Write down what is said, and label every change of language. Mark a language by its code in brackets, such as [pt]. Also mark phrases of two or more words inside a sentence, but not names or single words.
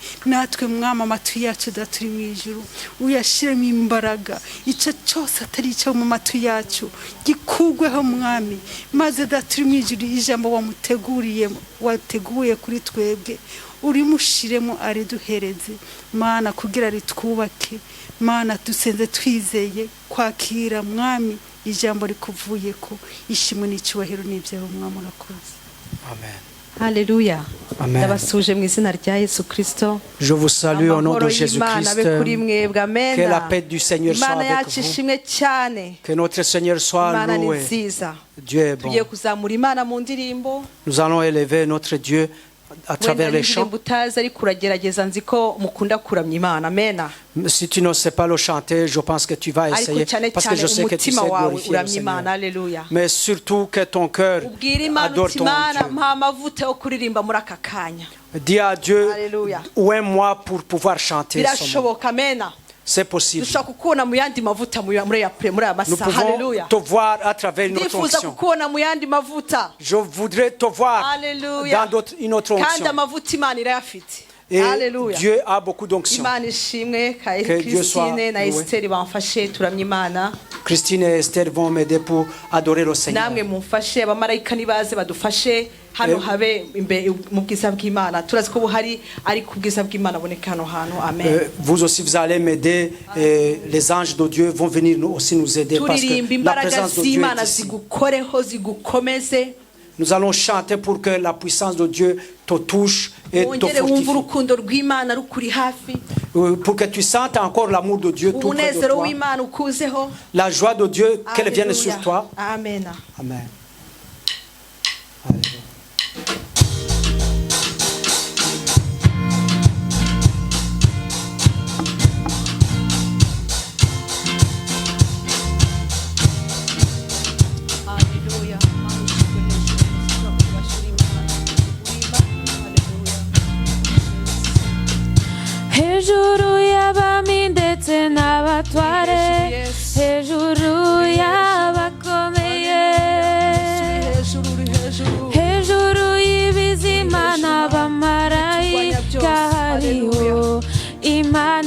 [rw] Natwe mwami amatu yacu daturi mwijuru uyashiremo imbaraga, icyo cyose atari icyo mu matu yacu gikugweho mwami, maze daturi mwijuru ijambo wateguye kuri twebwe urimushiremo ariduhereze Mana kugira ritwubake. Mana dusenze twizeye kwakira mwami ijambo rikuvuye ko ishimwe n'icyubahiro n'ibyawe mwami urakoze. Amen. Haleluya. Amen. Ndabasuje mu izina rya Yesu Kristo. [fr] Je vous salue au nom de Jésus-Christ. Que la paix du Seigneur soit [rw] Imana [fr] avec [rw] yacu [fr] vous. [rw] ishimwe cyane. [fr] Que notre Seigneur soit [rw] Imana ni [fr] loué. [rw] nziza. [fr] Dieu est bon. [rw] Tugiye kuzamura Imana mu ndirimbo. [fr] Nous allons élever notre Dieu à travers les chants. [rw] Utazi ariko uragerageza nzi ko mukunda kuramya Imana. Amena. [fr] Si tu ne sais pas le chanter, je pense que tu vas [rw] Ariko [fr] essayer [rw] cyane [fr] parce que je [rw] cyane [fr] sais que tu sais [rw] umutima wawe [fr] glorifier le [rw] uramya Imana. [fr] Seigneur. [rw] Haleluya. [fr] Mais surtout que ton cœur [rw] Ubwira Imana [fr] adore [rw] uti [fr] ton [rw] Imana [fr] Dieu. [rw] mpa amavuta yo kuririmba muri aka kanya. [fr] Dis à Dieu, Alléluia. où est moi pour pouvoir chanter son nom. [rw] Birashoboka. Amena. [fr] C'est possible. [rw] dushobora kukubona mu yandi mavuta muri aya [fr] Nous [rw] masaha. [fr] pouvons [rw] Haleluya. [fr] te voir à travers notre [rw] ndifuza [fr] onction. [rw] kukubona mu yandi mavuta. [fr] Je voudrais te voir [rw] Haleluya. [fr] dans une autre [rw] kandi [fr] onction. [rw] amavuta Imana irayafite. [fr] Et [rw] Haleluya. [fr] Dieu a beaucoup d'onction. [rw] Imana ishimwe ka [fr] Que Dieu soit [rw] Christine na [fr] loué. [rw] Esther bamfashe turamye Imana. [fr] Christine et Esther vont m'aider pour adorer le Seigneur. [rw] namwe mumfashe abamarayika nibaze badufashe hano habe mu bwiza bw'Imana. Turazi ko buhari ari ku bwiza bw'Imana aboneka hano hantu. Amen. [fr] Vous aussi vous allez m'aider et les anges de Dieu vont venir aussi nous aider parce [rw] turirimba [fr] que la [rw] imbaraga [fr] présence de Dieu [rw] z'Imana [fr] est ici. [rw] zigukoreho zigukomeze. [fr] Nous allons chanter pour que la puissance de Dieu te touche et te [rw] wongere wumva [fr] fortifie. [rw] urukundo rw'Imana rukuri hafi. [fr] Pour que tu sentes encore l'amour de Dieu tout près de [rw] umunezero [fr] toi. [rw] w'Imana ukuzeho. [fr] La joie de Dieu, qu'elle vienne Alléluia. sur toi. Amen. Amen. Alléluia. [rw] Haleluya. hejuru y'abami ndetse n'abatware hejuru y'abakomeye hejuru y'ibizima n'abamarayika hariho imana